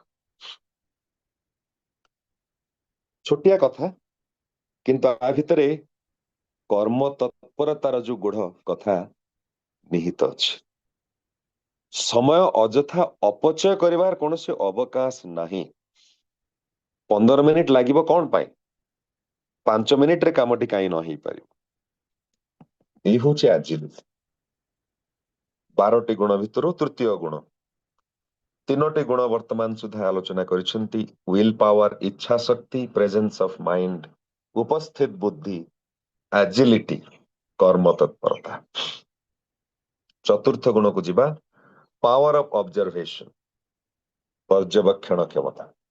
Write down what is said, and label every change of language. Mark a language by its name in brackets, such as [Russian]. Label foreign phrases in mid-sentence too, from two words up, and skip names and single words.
[Odia] ଛୋଟିଆ କଥା କିନ୍ତୁ ଏ ଭିତରେ କର୍ମ ତତ୍ପରତାର ଯେଉଁ ଗୂଢ଼ କଥା ନିହିତ ଅଛି। ସମୟ ଅଯଥା ଅପଚୟ କରିବାର କୌଣସି ଅବକାଶ ନାହିଁ। 15 ମିନିଟ ଲାଗିବ କେଉଁ ପାଇଁ 5 ମିନିଟ ରେ କାମଟି କାହିଁ ନ ହୋଇ ପାରି। ଏଇ ହେଉଛି ଏଜିଲିଟି। 12ଟି ଗୁଣ ଭିତରୁ ତୃତୀୟ ଗୁଣ। ତିନୋଟି ଗୁଣ ବର୍ତ୍ତମାନ ସୁଦ୍ଧା ଆଲୋଚନା କରିସାରିଛନ୍ତି। [English] will power, [Odia] ଇଚ୍ଛା ଶକ୍ତି, [English] presence of mind, [Odia] ଉପସ୍ଥିତ ବୁଦ୍ଧି, ଏଜିଲିଟି, କର୍ମ ତତ୍ପରତା। ଚତୁର୍ଥ ଗୁଣ କୁ ଯିବା [English] power of observation, [Odia] ପର୍ଯ୍ୟବେକ୍ଷଣ କ୍ଷମତା।